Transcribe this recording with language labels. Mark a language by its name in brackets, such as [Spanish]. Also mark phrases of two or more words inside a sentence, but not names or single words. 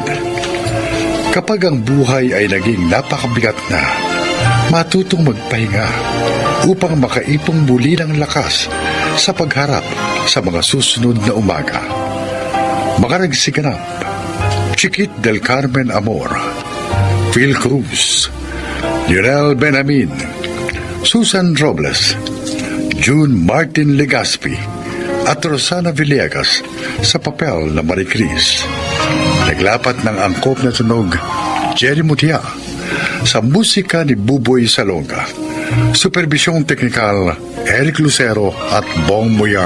[Filipino] Kapag ang buhay ay naging napakabigat na, matutong magpahinga upang makaipong muli ng lakas sa pagharap sa mga susunod na umaga. Makaragsiganap, Chiquit del Carmen Amor, Phil Cruz, Lionel Benamin, Susan Robles, June Martin Legaspi at Rosana Villegas sa papel na Marie Chris. Naglapat ng angkop na tunog Jerry Mutia sa musika ni Buboy Salonga. Supervisyong teknikal Eric Lucero at Bong Muyar.